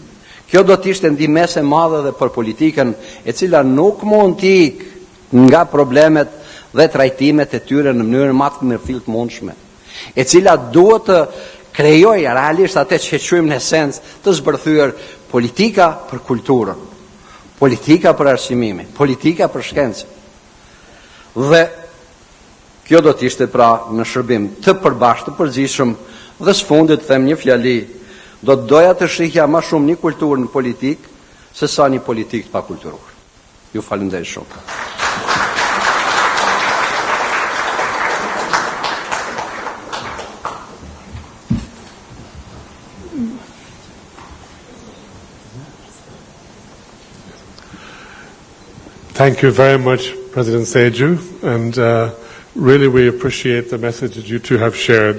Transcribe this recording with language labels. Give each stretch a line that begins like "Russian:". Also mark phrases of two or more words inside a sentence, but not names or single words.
Albanian: Kjo do të ishte ndihmëse e madhe dhe për politikën e cila nuk mund të ikë nga problemet dhe trajtimet e tyre në mënyrën më të mirëfillt mundshme, e cila duhet të krejoj realisht atë që quajmë në esencë të zbërthyer politika për kulturën, politika për arsimin, politika për shkencën. Dhe kjo do të ishte pra në shërbim të përbashkët të përgjithshëm dhe së fundit them një fjali, do të doja të shihja më shumë një kulturë në politikë se sa një politikë pa kulturur. Ju falenderoj shumë.
English: Thank you very much, President Seju, and really we appreciate the message that you two have shared.